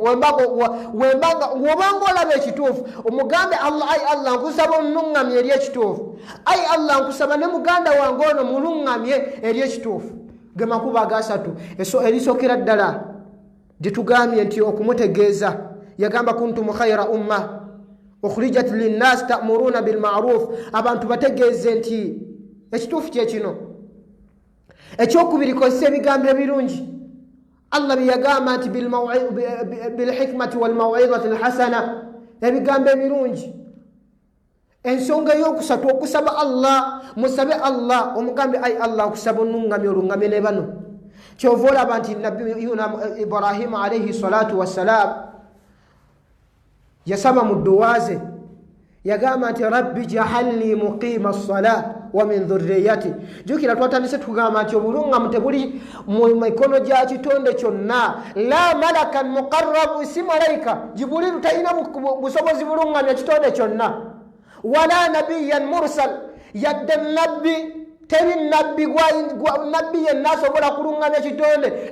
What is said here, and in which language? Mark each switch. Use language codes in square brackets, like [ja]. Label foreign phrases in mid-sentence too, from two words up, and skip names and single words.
[lg] Wobanga olaba ekituufu omugambe Allah ayi Allah nkusaba onnuŋŋamye eri ekituufu. Ayi Allah nkusaba ne muganda wange ono muluŋŋamye eri ekituufu. Ge makubo agasatu erisookera ddala gye tugambye nti okumutegeeza. Yagamba [ar] كنتم خير أمة أخرجت للناس تأمرون بالمعروف, [lg] abantu bategeeze nti ekituufu kye kino. Ekyokubiri kozesa ebigambo ebirungi. Allah biyagamba nti [ar] بالحكمة والموعظة الحسنة, [lg] ebigambo ebirungi. Ensonga ey'okusatu okusaba Allah, musabe Allah omugambe ayi Allah nkusaba onnuŋŋamye oluŋŋamye ne bano. Kyova olaba nti nabiyuna Ibrahim [ar] عليه الصلاة والسلام [lg] yasaba mu dduwa ze, yagamba nti [ar] رب اجعلني مقيم الصلاة ومن ذريتي. [lg] Jukira twatandise tugamba nti obuluŋŋamu tebuli mu mikono gya kitonde kyonna. [ar] لا ملكا مقربا, [lg] si malayika Jibuliru talina busobozi buluŋŋamya kitonde kyonna. [ar] ولا نبيا مرسلا, [lg] yadde nabbi teri nabbi yenna asobola kuluŋŋamya kitonde.